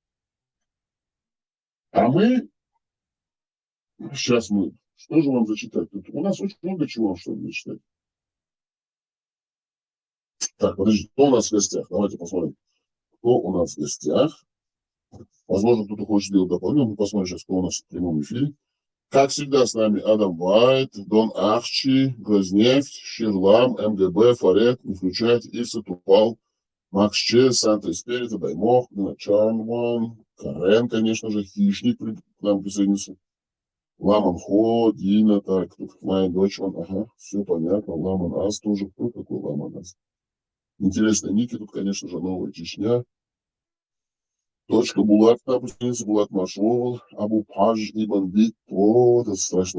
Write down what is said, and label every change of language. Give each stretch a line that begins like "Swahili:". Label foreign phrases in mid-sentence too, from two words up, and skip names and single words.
Russian: А мы, сейчас мы, что же вам зачитать? Тут у нас очень много чего, чтобы зачитать. Так, подожди, кто у нас в гостях? Давайте посмотрим, кто у нас в гостях. Возможно, кто-то хочет сделать дополнение. Мы посмотрим сейчас, кто у нас в прямом эфире. Как всегда, с нами Адам Вайт, Дон Ахчи, Газнефть, Ширлам, МГБ, Фарет, не включайте, Ивса Тупал, Макс Че, Санта Спирита, Даймох, Чарнван, Карен, конечно же, Хищник к нам присоединился. Ламан Хо, Дина, так, тут моя дочь, ага, все понятно, Ламан Ас тоже, кто такой Ламан Ас? Интересно, ники тут, конечно же, Новая Чечня. Точка Булат к нам присоединился, Булат Машовал, Абу Паж и Бандит, о, это страшно.